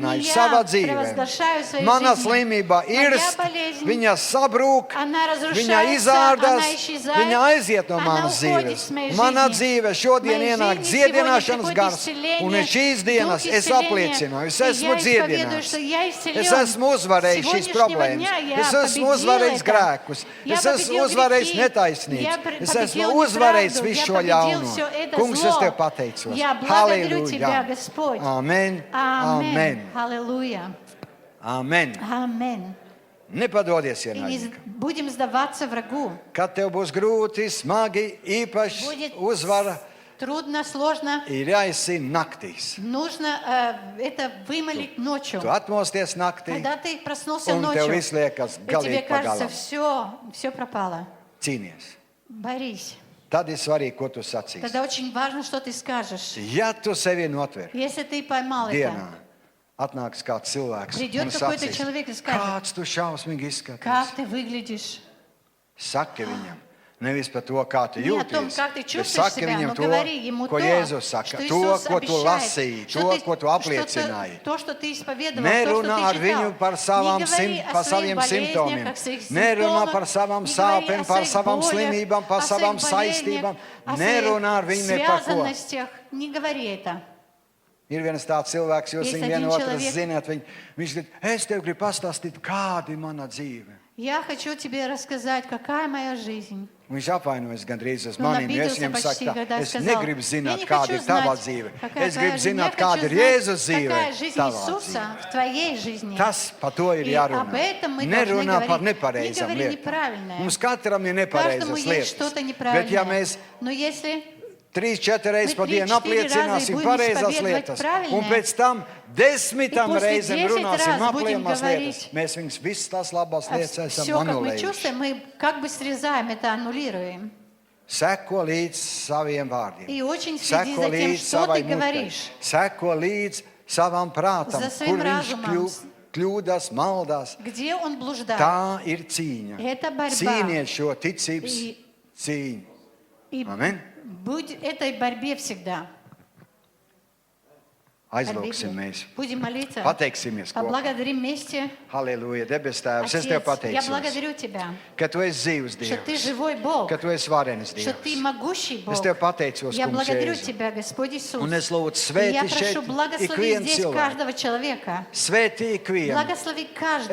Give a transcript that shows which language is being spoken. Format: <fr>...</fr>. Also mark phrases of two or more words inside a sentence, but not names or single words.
<lv>pasludināju</lv> <ru>я</ru> <lv>savā dzīvē.</lv> <ru>провозглашаю в своей</ru> <lv>Mana</lv> <ru>жизни.</ru> <lv>slimība</lv> <ru>Моя</ru> <lv>irst,</lv> <ru>болезнь,</ru> <lv>viņa sabrūk,</lv> <ru>она</ru> <lv>viņa</lv> <ru>разрушается,</ru> <lv>izārdas,</lv> <ru>она исчезает,</ru> <lv>viņa aiziet no</lv> <ru>она</ru> <lv>manas</lv> <ru>уходит</ru> <lv>dzīves.</lv> <ru>с моей</ru> <lv>Mana</lv> <ru>жизни.</ru> <lv>dzīve šodien</lv> <ru>Моей</ru> <lv>ienāk</lv> <ru>жизни сегодня</ru> <lv>dziedināšanas</lv> <ru>приходит</ru> <lv>gars,</lv> <ru>исцеление,</ru> <lv>un šīs dienas</lv> <ru>дух</ru> <lv>es</lv> <ru>исцеления.</ru> <lv>apliecināju, es</lv> <ru>И</ru> <lv>esmu</lv> <ru>я исповедую,</ru> <lv>dziedināts.</lv> <ru>что я исцелен.</ru> <lv>Es esmu uzvarējis</lv> <ru>С</ru> <lv>šīs</lv> <ru>сегодняшнего</ru> <lv>problēmas.</lv> <ru>дня я</ru> <lv>Es esmu</lv> <ru>победил</ru> <lv>uzvarējis</lv> <ru>это.</ru> <lv>grēkus.</lv> <ru>Я</ru> <lv>Es esmu</lv> <ru>победил</ru> <lv>uzvarējis</lv> <ru>грехи.</ru> <lv>netaisnības.</lv> <ru>Я</ru> <lv>Es esmu</lv> <ru>победил</ru> <lv>uzvarējis</lv> <ru>неправду.</ru> <lv>visu</lv> <ru>Я</ru> <lv>šo</lv> <ru>победил</ru> <lv>ļauno.</lv> <ru>все это</ru> <lv>Kungs, es</lv> <ru>зло.</ru> <lv>tev pateicos.</lv> <ru>Я благодарю</ru> <lv>Halleluja.</lv> <ru>Тебя, Господь.</ru> <lv>Amen. Amen. Amen.</lv> <ru>Аллилуйя.</ru> <lv>Amen. Amen. Nepadodies</lv> <ru>И не</ru> <lv>ienaidniekam.</lv> <ru>будем сдаваться врагу.</ru> <lv>Kad tev būs grūti, smagi, īpaši</lv> <ru>Будет</ru> <lv>uzvara,</lv> <ru>трудно, сложно.</ru> <lv>ir jāizsina naktīs.</lv> <ru>Нужно это вымолить ночью.</ru> <lv>Tu atmosties naktī,</lv> <ru>Когда ты проснулся</ru> <lv>un tev</lv> <ru>ночью,</ru> <lv>viss liekas</lv> <ru>и тебе</ru> <lv>galīgi</lv> <ru>кажется,</ru> <lv>pagalam.</lv> <ru>все пропало.</ru> <lv>Cīnies.</lv> <ru>Борись.</ru> <lv>Tad ir svarīgi, ko tu sacīsi.</lv> <ru>Тогда очень важно, что ты скажешь.</ru> <lv>Ja tu sevi notver</lv> <ru>Если ты поймал</ru> <lv>dienā,</lv> <ru>это,</ru> <lv>atnāks kāds cilvēks</lv> <ru>Придет</ru> <lv>un</lv> <ru>какой-то</ru> <lv>sacīs,</lv> <ru>человек и скажет,</ru> <lv>kāds tu šausmīgi izskaties.</lv> <ru>как ты выглядишь,</ru> <lv>Saki viņam, nevis par to, kā tu</lv> <ru>не о том,</ru> <lv>jūties,</lv> <ru>как ты</ru> <lv>bet</lv> <ru>чувствуешь</ru> <lv>saki</lv> <ru>себя,</ru> <lv>viņam</lv> <ru>но</ru> <lv>to,</lv> <ru>говори ему</ru> <lv>ko</lv> <ru>то,</ru> <lv>Jēzus saka,</lv> <ru>что</ru> <lv>to,</lv> <ru>Иисус</ru> <lv>ko tu</lv> <ru>обещает,</ru> <lv>lasīji,</lv> <ru>что</ru> <lv>to,</lv> <ru>ты-</ru> <lv>ko tu apliecināji.</lv> <ru>то, что ты исповедовал,</ru> <lv>Nerunā</lv> <ru>то,</ru> <lv>ar</lv> <ru>что ты</ru> <lv>viņu</lv> <ru>читал.</ru> <lv>par savām</lv> <ru>Не говори о</ru> <lv>par</lv> <ru>своих</ru> <lv>saviem</lv> <ru>болезнях,</ru> <lv>simptomiem,</lv> <ru>о своих</ru> <lv>nerunā</lv> <ru>симптомах,</ru> <lv>par savām</lv> <ru>не говори</ru> <lv>sāpēm,</lv> <ru>о</ru> <lv>par</lv> <ru>своих</ru> <lv>savām</lv> <ru>болях,</ru> <lv>slimībām, par</lv> <ru>о своих</ru> <lv>savām</lv> <ru>болезнях,</ru> <lv>saistībām.</lv> <ru>о</ru> <lv>Nerunā ar</lv> <ru>своих</ru> <lv>viņu ne par ko.</lv> <ru>связанностях. Не говори это.</ru> <lv>Ir viens tāds cilvēks, jūs</lv> <ru>Есть</ru> <lv>viņu</lv> <ru>один</ru> <lv>vienotru</lv> <ru>человек.</ru> <lv>zināt, viņš teica, es tev gribu pastāstīt, kāda ir mana dzīve.</lv> <ru>Я хочу тебе рассказать, какая моя жизнь.</ru> <lv>Viņš apvainojas gandrīz uz</lv> <ru>Он</ru> <lv>maniem, jo es</lv> <ru>обиделся</ru> <lv>viņam</lv> <ru>почти,</ru> <lv>saku, tā,</lv> <ru>когда</ru> <lv>es</lv> <ru>сказал,</ru> <lv>negribu</lv> <ru>я</ru> <lv>zināt,</lv> <ru>не</ru> <lv>kāda</lv> <ru>хочу</ru> <lv>ir tava</lv> <ru>знать,</ru> <lv>dzīve.</lv> <ru>какая</ru> <lv>Es</lv> <ru>твоя</ru> <lv>gribu</lv> <ru>жизнь. Я</ru> <lv>zināt, kāda</lv> <ru>хочу</ru> <lv>ir</lv> <ru>знать,</ru> <lv>Jēzus dzīve.</lv> <ru>какая жизнь</ru> <lv>Tavā</lv> <ru>Иисуса</ru> <lv>dzīve.</lv> <ru>в твоей жизни.</ru> <lv>Tas par to ir</lv> <ru>И об</ru> <lv>jārunā.</lv> <ru>этом мы должны</ru> <lv>Nerunā par</lv> <ru>говорить. Не</ru> <lv>nepareizām</lv> <ru>говори</ru> <lv>lietām.</lv> <ru>неправильное.</ru> <lv>Mums katram ir</lv> <ru>Каждому</ru> <lv>nepareizas</lv> <ru>есть что-то</ru> <lv>lietas. Bet</lv> <ru>неправильное.</ru> <lv>ja mēs</lv> <ru>Но если</ru> <lv>3-4 reizes pa</lv> <ru>Мы</ru> <lv>dienu</lv> <ru>3-4</ru> <lv>apliecināsim</lv> <ru>будем</ru> <lv>pareizās</lv> <ru>исповедовать</ru> <lv>lietas,</lv> <ru>правильное,</ru> <lv>un pēc tam 10</lv> <ru>и после</ru> <lv>reizēm</lv> <ru>10</ru> <lv>runāsim</lv> <ru>раз будем</ru> <lv>apliemās lietas,</lv> <ru>говорить,</ru> <lv>mēs viņus visas tās labās lietas esam</lv> <ru>все, как мы</ru> <lv>anulējuši.</lv> <ru>чувствуем, мы как бы срезаем это, аннулируем.</ru> <lv>Seko līdz saviem vārdiem.</lv> <ru>И очень следи</ru> <lv>Seko</lv> <ru>за тем,</ru> <lv>līdz</lv> <ru>что</ru> <lv>savai</lv> <ru>ты</ru> <lv>mutai.</lv> <ru>говоришь.</ru> <lv>Seko līdz savam prātam,</lv> <ru>За своим</ru> <lv>kur viņš</lv> <ru>разумом.</ru> <lv>kļūdas, maldās.</lv> <ru>Где он блуждает.</ru> <lv>Tā ir cīņa.</lv> <ru>Это борьба.</ru> <lv>Cīniet šo ticības</lv> <ru>И-</ru> <lv>cīņu.</lv> <ru>И</ru> <lv>Amen.</lv> <ru>будь этой борьбе всегда.</ru> <lv>Aizlūksim mēs.</lv> <ru>Будем молиться.</ru> <lv>Pateiksimies kopā.</lv> <ru>Поблагодарим вместе.</ru> <lv>Halleluja, debes Tēvs, es</lv> <ru>Отец,</ru> <lv>Tev</lv> <ru>я</ru> <lv>pateicos,</lv> <ru>благодарю Тебя,</ru> <lv>ka Tu esi dzīvs</lv> <ru>что Ты</ru> <lv>Dievs,</lv> <ru>живой Бог,</ru> <lv>ka Tu esi varenis</lv> <ru>что Ты</ru> <lv>Dievs.</lv> <ru>могущий Бог.</ru> <lv>Es Tev pateicos,</lv> <ru>Я</ru> <lv>Kungs</lv> <ru>благодарю</ru> <lv>Jēzu.</lv> <ru>Тебя, Господь Иисус.</ru> <lv>Un es lūdzu,</lv> <ru>И я</ru> <lv>svētī šeit</lv> <ru>прошу, благослови</ru> <lv>ikvienu</lv> <ru>здесь</ru> <lv>cilvēku.</lv> <ru>каждого человека.</ru> <lv>Svētī ikvienu.</lv> <ru>Благослови каждого.</ru>